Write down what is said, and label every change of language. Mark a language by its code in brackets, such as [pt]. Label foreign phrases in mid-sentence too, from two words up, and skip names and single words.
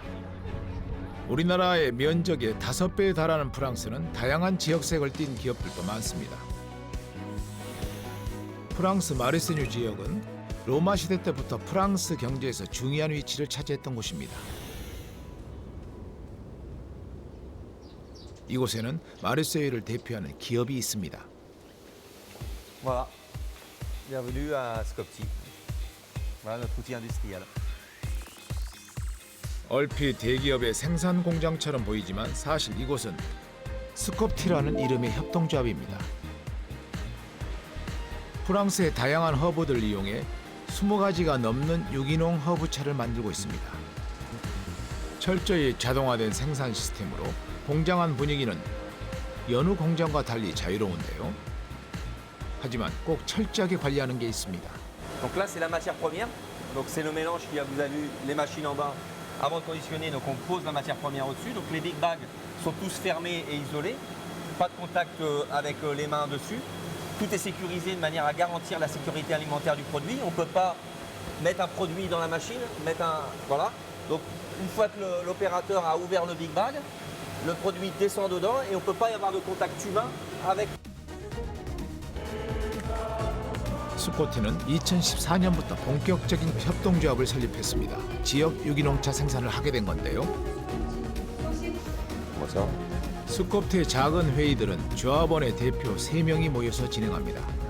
[ko] 우리나라의 면적의 5배에 달하는 프랑스는 다양한 지역색을 띤 기업들도 많습니다. 프랑스 마르세뉴 지역은 로마 시대 때부터 프랑스 경제에서 중요한 위치를 차지했던 곳입니다. 이곳에는 마르세유를 대표하는 기업이 있습니다. [fr] Voilà. Bienvenue à Skopje. Voilà notre outil industriel. [ko] 얼핏 대기업의 생산 공장처럼 보이지만 사실 이곳은 스콥티라는 이름의 협동조합입니다. 프랑스의 다양한 허브들을 이용해 20가지가 넘는 유기농 허브차를 만들고 있습니다. 철저히 자동화된 생산 시스템으로 공장 안 분위기는 여느 공장과 달리 자유로운데요. 하지만 꼭 철저하게 관리하는 게 있습니다. [fr] Donc là c'est la matière première. Donc c'est le mélange qui a vous avez vu les machines en bas avant de conditionner donc on pose la matière première au-dessus. Donc les big bags sont tous fermés et isolés. Pas de contact avec les mains dessus. Tout est sécurisé de manière à garantir la sécurité alimentaire du produit. On ne peut pas mettre un produit dans la machine, voilà. Donc une fois que l'opérateur a ouvert le big bag, le produit descend dedans et on ne peut pas y avoir de contact humain avec. [ko] 스코티는 2014년부터 본격적인 협동조합을 설립했습니다. 지역 유기농차 생산을 하게 된 건데요. 스코트의 작은 회의들은 조합원의 대표 3명이 모여서 진행합니다.